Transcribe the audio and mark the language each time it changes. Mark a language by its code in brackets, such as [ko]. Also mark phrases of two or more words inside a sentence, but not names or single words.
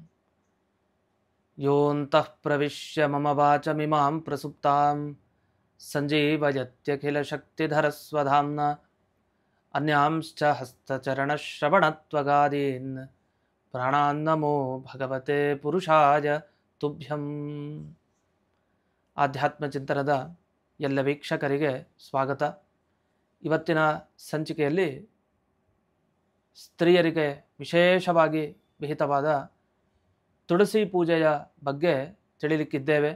[sa] योऽन्तः प्रविश्य मम वाचमिमां प्रसुप्तां सञ्जीवयत्यखिलशक्तिधरस्वधाम्ना अन्यांश्च हस्तचरणश्रवणत्वगादीन् प्राणान्नमो भगवते पुरुषाय तुभ्यम्। [kn] ಆಧ್ಯಾತ್ಮ ಚಿಂತನದ ಎಲ್ಲ ವೀಕ್ಷಕರಿಗೆ ಸ್ವಾಗತ. ಇವತ್ತಿನ ಸಂಚಿಕೆಯಲ್ಲಿ ಸ್ತ್ರೀಯರಿಗೆ ವಿಶೇಷವಾಗಿ ವಿಹಿತವಾದ ತುಳಸಿ ಪೂಜೆಯ ಬಗ್ಗೆ ತಿಳಿಲಿಕ್ಕಿದ್ದೇವೆ.